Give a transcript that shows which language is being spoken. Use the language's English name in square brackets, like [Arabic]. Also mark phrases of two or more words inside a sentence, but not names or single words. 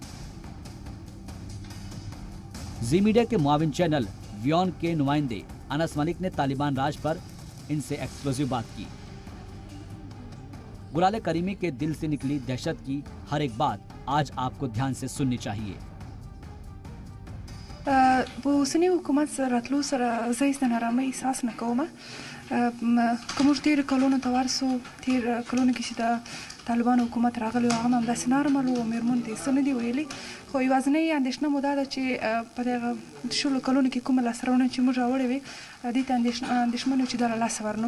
[Urdu] زی میڈیا کے معاون چینل ویون کے نمائندے انس ملک نے طالبان راج پر ان سے ایکسکلوسیو بات کی. گلالے کریمی کے دل سے نکلی دہشت کی ہر ایک بات آج آپ کو دھیان سے سننی چاہیے. [Pashto] په اوسني حکومت سره راتلو سره زه هیڅ نارامۍ احساس نه کوم. که موږ تېرو کلونو ته ورسو، تېر کلونو کې چې د طالبانو حکومت راغلی و هغه هم همداسې نارمل و، مېرمنو ته یې څه نه دي ویلي. خو یوازینۍ اندېښنه مو دا ده چې په دغه شلو کلونو کې کومه لاسته راوړنې چې موږ راوړې وې دې ته اندېښمن یو چې دا له لاسه ورنکړو.